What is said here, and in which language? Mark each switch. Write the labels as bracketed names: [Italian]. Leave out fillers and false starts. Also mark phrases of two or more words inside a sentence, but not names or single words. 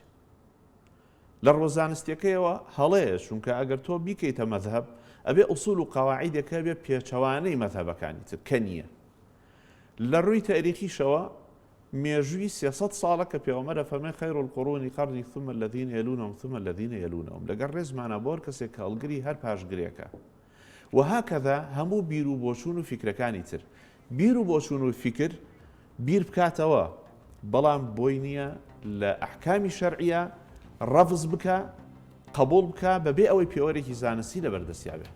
[Central Kurdish] لە ڕۆزانستیەکەیەوە هەڵەیە چونکە ئەگەر تۆ بیکەیتە مەذهب ئەبێ ئوسول و قەواعیدێکە بێ پێچەوانەی مەذهبەکانی تر کە نییە لە ڕووی تاریخیشەوە مێژووی 300 ساڵە کە پێغەمبەر فەرمێ [Arabic] خەیر القورون قەرنی ثم الذين يلونهم ثم الذين يلونهم [Central Kurdish] لەگەڵ ڕێزمانە بۆ کەسێک کە هەڵگری هەر پاشگرێکە و هاکەذا هەموو بیر و بۆچوون و فیکرەکانی تر بیر و بۆچوون و فیکر بیر بکاتەوە بەڵام بۆی نییە لە ئەحکامی شەرعیە ڕەفز بکە قبول بکە بەبێ ئەوەی پێوەرێکی زانستی لەبەردەستیابێت